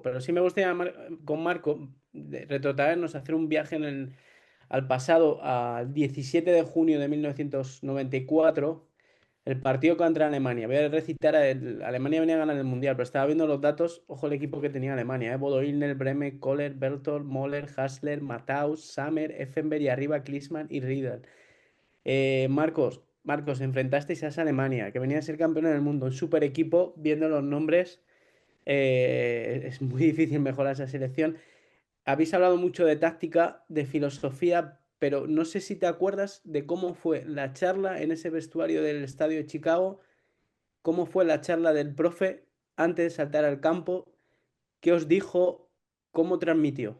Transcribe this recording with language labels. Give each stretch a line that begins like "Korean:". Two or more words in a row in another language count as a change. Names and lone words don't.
Spanish: Pero sí me gustaría con Marco retrotraernos, hacer un viaje al pasado, al 17 de junio de 1994, el partido contra Alemania. Voy a recitar, Alemania venía a ganar el Mundial, pero estaba viendo los datos, ojo el equipo que tenía Alemania, Bodo Illner, Breme, Kohler, Berthold, Moller, Hassler, Matthaus, Sammer, Effenberg y arriba Klinsmann y Riedel. Marcos, enfrentasteis a esa Alemania, que venía a ser campeón del mundo, un super equipo, viendo los nombres, es muy difícil mejorar esa selección. Habéis hablado mucho de táctica, de filosofía, pero no sé si te acuerdas de cómo fue la charla en ese vestuario del estadio de Chicago, cómo fue la charla del profe antes de saltar al campo, qué os dijo, cómo transmitió.